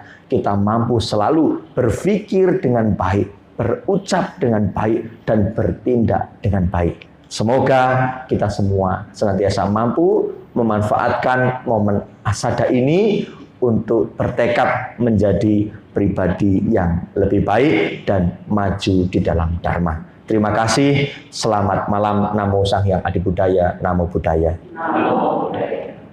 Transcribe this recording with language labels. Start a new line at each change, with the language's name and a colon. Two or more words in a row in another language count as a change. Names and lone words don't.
Indonesian: Kita mampu selalu berpikir dengan baik, berucap dengan baik, dan bertindak dengan baik. Semoga kita semua senantiasa mampu memanfaatkan momen asada ini untuk bertekad menjadi pribadi yang lebih baik dan maju di dalam Dharma. Terima kasih. Selamat malam. Namo Sang Hyang Adi Budaya.
Pali: Namo Buddhaya. Namo Buddhaya.